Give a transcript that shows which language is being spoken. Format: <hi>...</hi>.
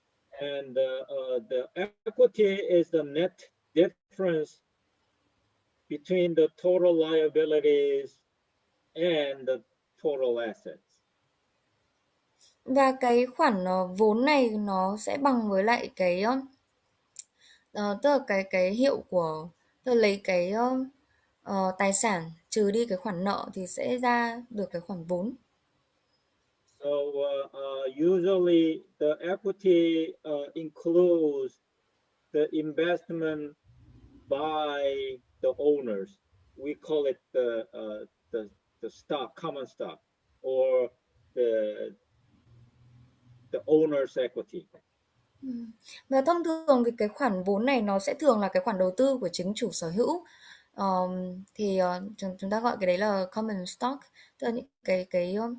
<en>And the equity is the net difference between the total liabilities and the total assets.</en> <vi>Và cái khoản vốn này nó sẽ bằng với lại cái tức là cái hiệu của, tức là lấy cái tài sản trừ đi cái khoản nợ thì sẽ ra được cái khoản vốn.</vi> <en>So usually the equity includes the investment by the owners. We call it the stock, common stock, or the owner's equity.</en> <vi>Và thông thường thì cái khoản vốn này nó sẽ thường là cái khoản đầu tư của chính chủ sở hữu. Thì chúng ta gọi cái đấy là common stock, tức là những cái</vi>